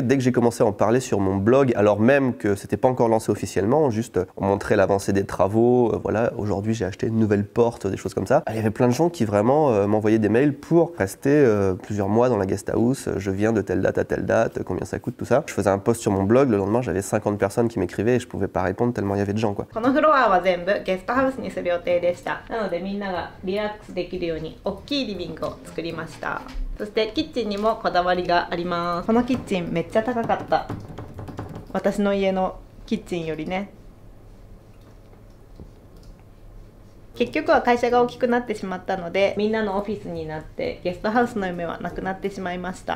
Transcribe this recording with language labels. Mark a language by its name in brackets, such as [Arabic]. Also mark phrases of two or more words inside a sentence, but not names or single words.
[French] Dès que j'ai commencé à en parler sur mon blog, alors même que c'était pas encore lancé officiellement, juste on montrait l'avancée des travaux. Voilà, aujourd'hui j'ai acheté une nouvelle porte, des choses comme ça. Il y avait plein de gens qui vraiment m'envoyaient des mails pour rester plusieurs mois dans la [English] guest house. [French] Je viens de telle date à telle date, combien ça coûte, tout ça. Je faisais un post sur mon blog, le lendemain j'avais 50 personnes qui m'écrivaient et je pouvais pas répondre tellement il y avait de gens, quoi. [Japanese] ゲストハウスにする予定でした。なのでみんながリラックスできるように大きいリビングを作りました。そしてキッチンにもこだわりがあります。このキッチンめっちゃ高かった。私の家のキッチンよりね。結局は会社が大きくなってしまったので、みんなのオフィスになってゲストハウスの夢はなくなってしまいました。